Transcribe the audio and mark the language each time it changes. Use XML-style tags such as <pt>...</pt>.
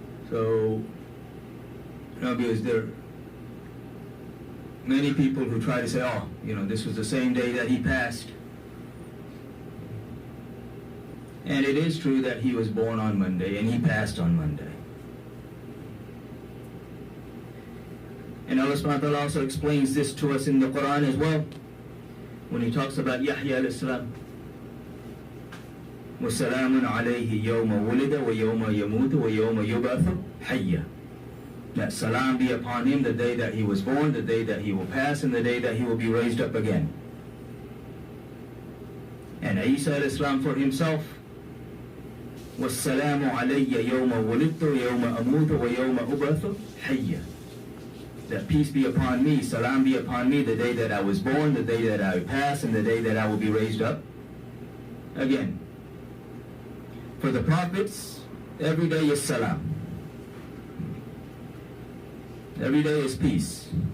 <en>So, because there are many people who try to say, this was the same day that He passed. And it is true that He was born on Monday and He passed on Monday. And Allah subhanahu wa ta'ala also explains this to us in the Quran as well. when he talks about Yahya alayhi salam,</en> <ar>وَسَلَامٌ عَلَيْهِ يَوْمَ وُلِدَ وَيَوْمَ يَمُوتُ وَيَوْمَ يُبْعَثُ حَيًّا.</ar> <en>That salam be upon him the day that he was born, the day that he will pass, and the day that he will be raised up again. And Isa alayhi salam for himself,</en> <ar>وَالسَّلَامُ عَلَيَّ يَوْمَ وُلِدْتُ وَيَوْمَ أَمُوتُ وَيَوْمَ أُبْعَثُ حَيًّا.</ar> <en>That peace be upon me, salam be upon me the day that I was born, the day that I pass, and the day that I will be raised up again. For the prophets, every day is salam. Every day is peace.</en>